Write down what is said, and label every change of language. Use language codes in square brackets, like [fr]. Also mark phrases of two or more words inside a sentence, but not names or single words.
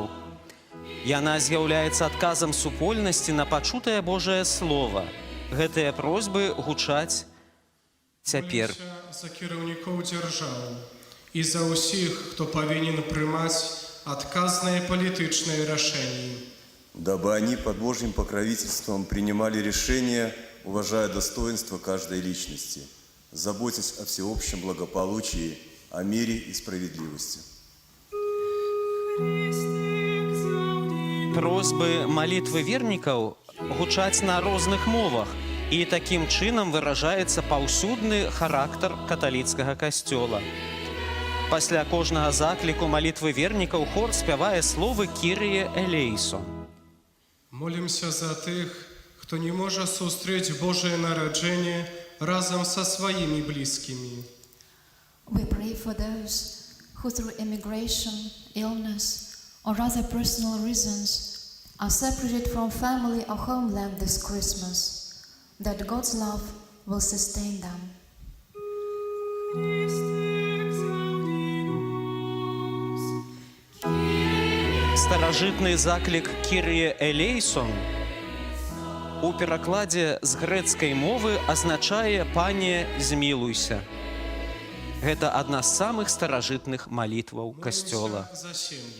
[be] Яна з'яўляецца адказам супольнасці на пачутае Божае Слова. Гэтыя просьбы гучаць цяпер. Молимся за кіраўнікоў дзяржаў і за ўсіх, хто павінен прымаць адказныя палітычныя рашэнні. [ru] Дабы они под Божьим покровительством принимали решения, уважая достоинство каждой личности, заботясь о всеобщем благополучии, о мире и справедливости. [be] Просьбы малітвы вернікаў гучаць на розных мовах, і такім чынам выражаецца паўсюдны характар каталіцкага касцёла. Пасля кожнага закліку малітвы вернікаў хор спявае словы [el] «Κύριε ελέησον». [be] Молимся за тых, хто не можа сустрэць Божае нараджэнне разам са сваімі блізкімі. [en] We pray for those who through immigration, illness, or other personal reasons are separated from family or homeland this Christmas, that God's love will sustain them. [be] Старажытны заклік [el] «Κύριε ελέησον» [be] у перакладзе з грэцкай мовы азначае «Пане, змілуйся». Гэта адна з самых старажытных малітваў касцёла. За сім'ї.